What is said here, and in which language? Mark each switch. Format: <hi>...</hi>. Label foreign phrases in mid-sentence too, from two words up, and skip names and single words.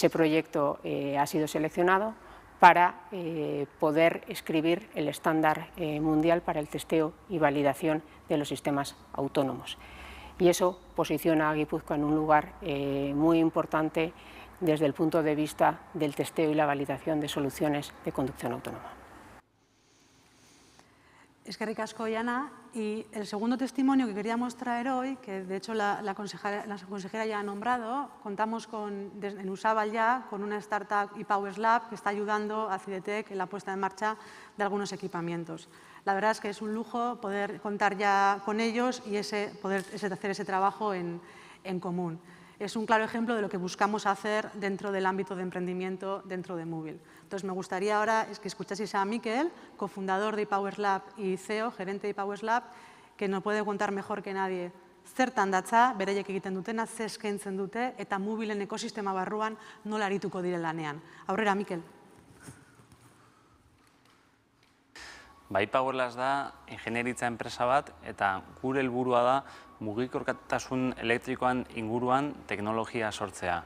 <es>Ese proyecto ha sido seleccionado para poder escribir el estándar mundial para el testeo y validación de los sistemas autónomos. Y eso posiciona a Guipúzcoa en un lugar muy importante desde el punto de vista del testeo y la validación de soluciones de conducción autónoma.</es> <eu>Eskerrik asko, Yana.</eu> <es>Y el segundo testimonio que queríamos traer hoy, que de hecho la consejera ya ha nombrado, contamos en Usabal ya con una startup ePowers Lab que está ayudando a Cidetec en la puesta en marcha de algunos equipamientos. La verdad es que es un lujo poder contar ya con ellos y poder hacer ese trabajo en común. Es un claro ejemplo de lo que buscamos hacer dentro del ámbito de emprendimiento dentro de Moovil. Entonces, me gustaría ahora que escuchaseis a Mikel, cofundador de ePowers Lab y CEO, gerente de ePowers Lab, que nos puede contar mejor que nadie</es> <eu>zertan datza, beraiek egiten dutena, ze eskaintzen dute, eta Moovilen ekosistema barruan nola arituko dire lanean. Aurrera, Mikel. ePowers Lab da ingenieritza enpresa bat eta gure helburua da mugikortasun elektrikoan inguruan teknologia sortzea.</eu>